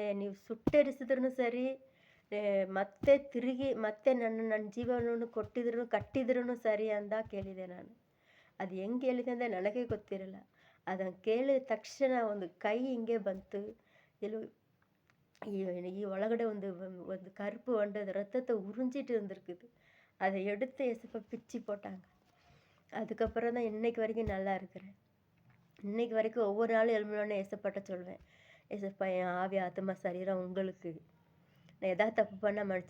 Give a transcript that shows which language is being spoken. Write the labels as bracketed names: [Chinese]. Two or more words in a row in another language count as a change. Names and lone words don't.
[Kannada] ನೀವು ಸುಟ್ಟೆರಿಸಿದ್ರೂ ಸರಿ, ಮತ್ತೆ ತಿರುಗಿ ಮತ್ತೆ ನನ್ನ ಜೀವನವನ್ನು ಕಟ್ಟಿದ್ರೂ ಸರಿ ಅಂತ ಕೇಳಿದೆ ನಾನು. ಅದು ಹೆಂಗೆ ಕೇಳಿದೆ ಅಂದರೆ ನನಗೆ ಗೊತ್ತಿರಲ್ಲ. ಅದನ್ನು ಕೇಳಿದ ತಕ್ಷಣ ಒಂದು ಕೈ ಹಿಂಗೆ ಬಂತು. ಈ ಒಳಗಡೆ ಒಂದು [Tamil] கருப்பு வண்டு ரத்தத்தை உறிஞ்சிட்டு இருந்திருக்குது. அதை எடுத்து ஏசப்பா பிச்சு போட்டாங்க. அதுக்கப்புறம் தான் இன்னைக்கு வரைக்கும் நல்லா இருக்கிறேன். இன்னைக்கு வரைக்கும் ஒவ்வொரு நாளும் எழும்பினோடனே ஏசப்பாட்ட சொல்வேன், ஏசப்பா என் ஆவி, ஆத்மா, சரீரம் உங்களுக்கு. நான் எதாவது தப்பு பண்ணால் மன்னிச்சு.